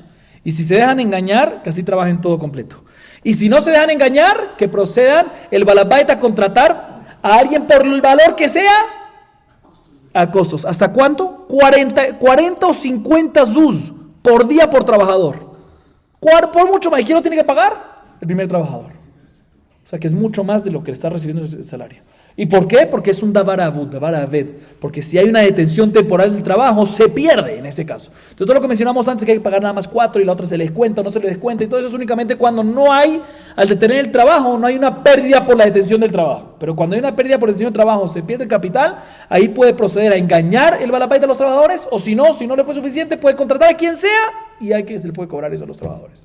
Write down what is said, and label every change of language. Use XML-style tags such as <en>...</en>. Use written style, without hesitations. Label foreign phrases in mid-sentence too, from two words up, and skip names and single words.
<es>Y si se dejan engañar, que así trabajen todo completo. Y si no se dejan engañar, que procedan el balabait a contratar a alguien por el valor que sea, a costos. ¿Hasta cuánto? 40 o 50 zuz por día por trabajador. Por mucho más. ¿Y quién lo tiene que pagar? El primer trabajador. O sea que es mucho más de lo que le está recibiendo el salario. ¿Y por qué? Porque es un</es> <he>דבר אבוד, דבר אבד.</he> <es>Porque si hay una detención temporal del trabajo, se pierde en ese caso. Entonces, todo lo que mencionamos antes, que hay que pagar nada más 4 y la otra se le descuenta o no se le descuenta, y todo eso es únicamente cuando no hay, al detener el trabajo, no hay una pérdida por la detención del trabajo. Pero cuando hay una pérdida por la detención del trabajo, se pierde el capital, ahí puede proceder a engañar el balabait a los trabajadores, o si no le fue suficiente, puede contratar a quien sea y se le puede cobrar eso a los trabajadores.</es>